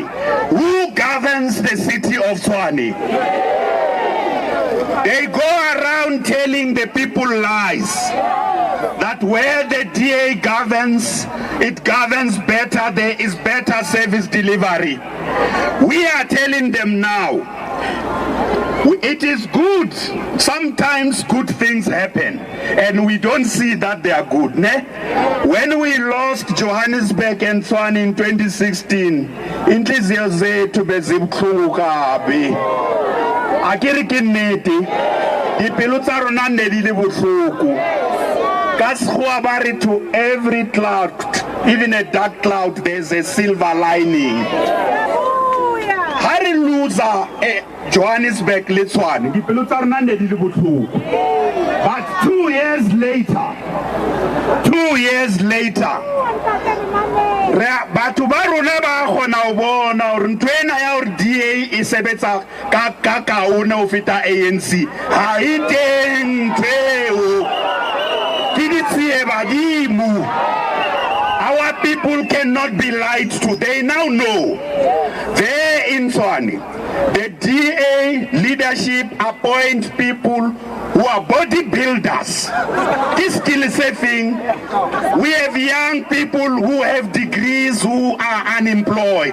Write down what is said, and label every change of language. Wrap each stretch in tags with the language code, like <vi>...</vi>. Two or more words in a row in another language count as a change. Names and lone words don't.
<en>Who governs the city of Tshwane? They go around telling the people lies, that where the DA governs, it governs better, there is better service delivery. We are telling them now, it is good. Sometimes good things happen, and we don't see that they are good. Ne? When we lost Johannesburg and Tshwane in 2016,</en> <zu>inhliziyo zethu bezibuhlungu kabi.</zu> <st>Akere ke nnete, dipelo tsa rona ne di le bohloko. Ka sekgowa ba re</st> <en>to every cloud, even a dark cloud, there's a silver lining.</en> <st>Ha re loser Johannesburg le Tshwane, dipelo tsa rona ne di le bohloko.</st> <en>But 2 years later,</en> <st>batho ba rona ba kgona ho bona hore ntho ena ya hore DA e sebetsa ka kaone ho feta ANC ha e teng tseo ke ditsie badimo.</st> <en>Our people cannot be lied to. They now know. There in Tshwane, the DA leadership appoint people who are bodybuilders. This skill saving. We have young people who have degrees who are unemployed.</en>